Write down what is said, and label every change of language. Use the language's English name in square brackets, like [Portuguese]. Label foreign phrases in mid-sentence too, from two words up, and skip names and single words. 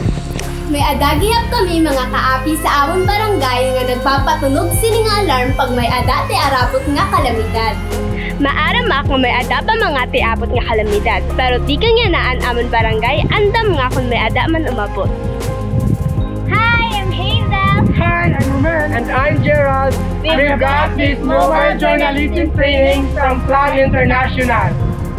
[Waray] May adagihap kami mga kaapi sa amon barangay nga nagpapatunog sini nga alarm pag may adati arabot nga kalamidad. Maaram ako may ada pa mga tiabot nga kalamidad, pero di kanya naan amon barangay, andam nga kung may ada man umabot. [English] Hi, I'm Hazel. Hi, I'm Roman. And I'm Gerald. We've got this mobile journalism training from Plan International.